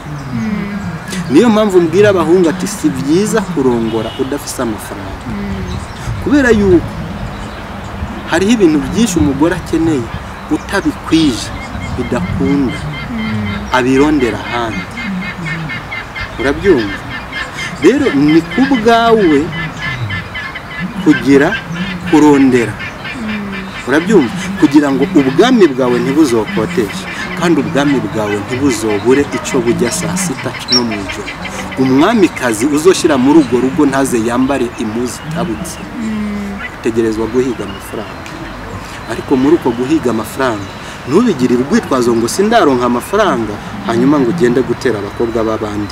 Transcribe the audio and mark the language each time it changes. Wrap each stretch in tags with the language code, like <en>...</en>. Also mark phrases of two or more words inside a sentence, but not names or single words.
<rn>Niyo mpamvu mbwira abahungu ati si byiza kurongora udafise amafaranga, kubera yuko hariho ibintu byinshi umugore akeneye utabikwije bidakunda, abirondera ahandi, urabyumva? Rero ni kubwawe kugira kurondera, urabyumva? Kugira ngo ubwami bwawe ntibuzokoteshe. kandi ubwami bwawe ntibuzobure icyo bujya saa sita no mu ijoro. Umwamikazi uzoshira muri urwo rugo ntaze yambare impuzu itabutse, utegerezwa guhiga amafaranga. Ariko muri uko guhiga amafaranga ntubigirire urwitwazo ngo sindaronka amafaranga hanyuma ngo ugende gutera abakobwa b'abandi.</rn>